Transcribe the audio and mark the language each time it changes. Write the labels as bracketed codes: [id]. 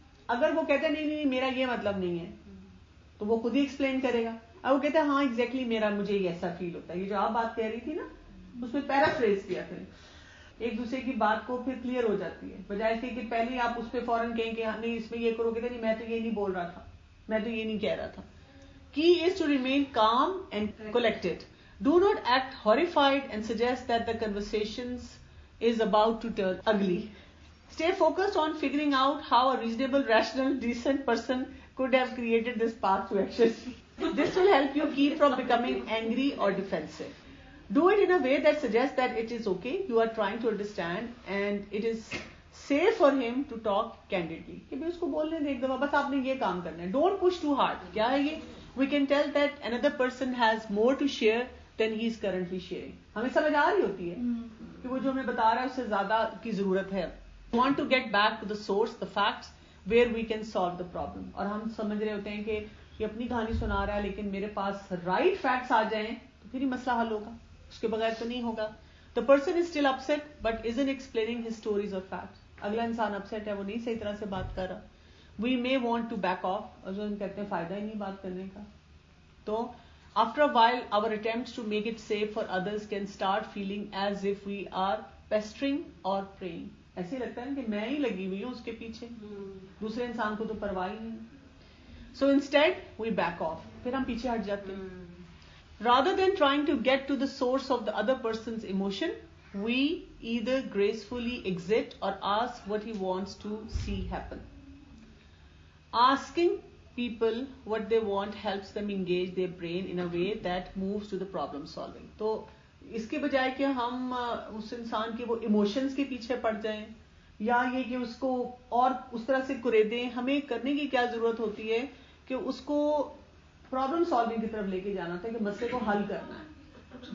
[hi] अगर वो कहते हैं नहीं मेरा ये मतलब नहीं है, तो वो खुद ही एक्सप्लेन करेगा. अब वो कहते हैं हाँ एग्जैक्टली मेरा मुझे ये ऐसा फील होता है. ये जो आप बात कह रही थी ना, उसमें पैराफ्रेज किया करें. एक दूसरे की बात को फिर क्लियर हो जाती है, बजाय इसके कि पहले आप उस पर फौरन कहें कि हाँ नहीं इसमें ये करोगे, नहीं मैं तो ये नहीं बोल रहा था, मैं तो ये नहीं कह रहा था. [en] Key is to remain calm and collected. Do not act horrified and suggest that the conversations is about to turn ugly. Stay focused on figuring out how a reasonable, rational, decent person could have created this path to action. This will help you keep from becoming angry or defensive. Do it in a way that suggests that it is okay, you are trying to understand and it is safe for him to talk candidly. [hi] कि भी उसको बोलने दे एक दफा, बस आपने ये काम करना है. [en] Don't push too hard. [hi] क्या है ये? [en] We can tell that another person has more to share than he is currently sharing. [hi] हमें समझ आ रही होती है कि वो जो हमें बता रहा है उससे ज्यादा की जरूरत है. [en] Want to get back to the source, the facts, where we can solve the problem. [hi] और हम समझ रहे होते हैं कि ये अपनी कहानी सुना रहा है, लेकिन मेरे पास right facts आ जाएं तो फिर ही मसला हल होगा, उसके बगैर तो नहीं होगा. [en] The person is still upset but isn't explaining his stories or facts. [hi] अगला इंसान अपसेट है, वो नहीं सही तरह से बात कर रहा. [en] we may want to back off, [hi] और जो हम कहते हैं फायदा ही नहीं बात करने का. [en] तो after a while our attempts to make it safe for others can start feeling as if we are pestering or praying. [hi] ऐसे लगता है कि मैं ही लगी हुई हूँ उसके पीछे, दूसरे इंसान को तो परवाह ही नहीं. [en] so instead we back off, [hi] फिर हम पीछे हट जाते हैं. [en] Rather than trying to get to the source of the other person's emotion, we either gracefully exit or ask what he wants to see happen. Asking people what they want helps them engage their brain in a way that moves to the problem solving. [hi] तो इसके बजाय कि हम उस इंसान के वो emotions के पीछे पड़ जाएं या ये कि उसको और उस तरह से कुरेदें, हमें करने की क्या जरूरत होती है कि उसको प्रॉब्लम सॉल्विंग की तरफ लेके जाना था, कि मसले को हल करना है.